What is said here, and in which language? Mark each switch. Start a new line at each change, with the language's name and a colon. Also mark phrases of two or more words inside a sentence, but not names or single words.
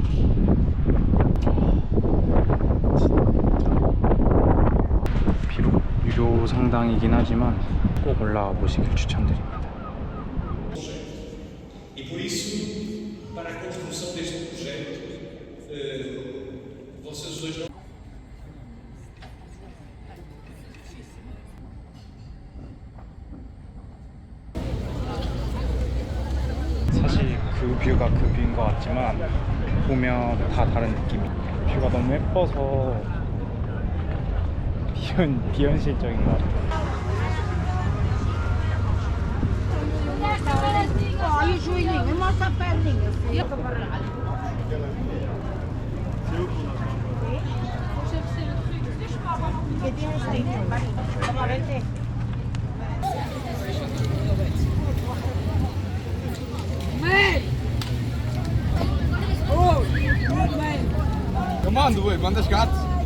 Korean: 비록 유료 성당이긴 하지만 꼭 올라와 보시길 추천드립니다.
Portuguese: E por isso, para a construção deste projeto, vocês dois não.
Korean: 사실 그 뷰가 그 뷰인 것 같지만 보면 다 다른 느낌이. 뷰가 너무 예뻐서 비현실적인 것 같아요.
Portuguese: Olha o joelhinho, mostra a perninha.
Spanish: ¿Qué tienes ahí? Vamos a verte.
Portuguese: Eu mando, ué, mandas gato.